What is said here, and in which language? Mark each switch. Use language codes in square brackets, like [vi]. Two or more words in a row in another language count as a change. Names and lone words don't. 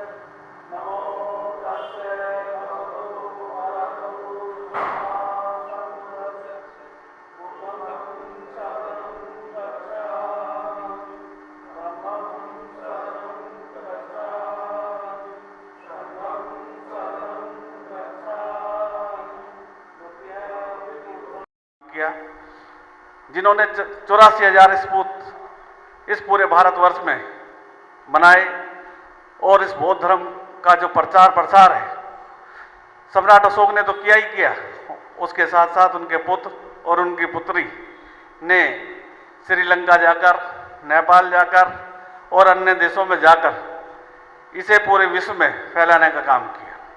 [pi] नमो तस्से भगवतो अरहतो सम्मा सम्बुद्धस्से। बुद्धं शरणं गच्छामि। धम्मं शरणं गच्छामि। संघं शरणं गच्छामि। [hi] किया जिन्होंने 84,000 स्पूत इस पूरे भारतवर्ष में बनाए और इस बौद्ध धर्म का जो प्रचार प्रसार है सम्राट अशोक ने तो किया ही किया, उसके साथ साथ उनके पुत्र और उनकी पुत्री ने श्रीलंका जाकर, नेपाल जाकर और अन्य देशों में जाकर इसे पूरे विश्व में फैलाने का काम किया।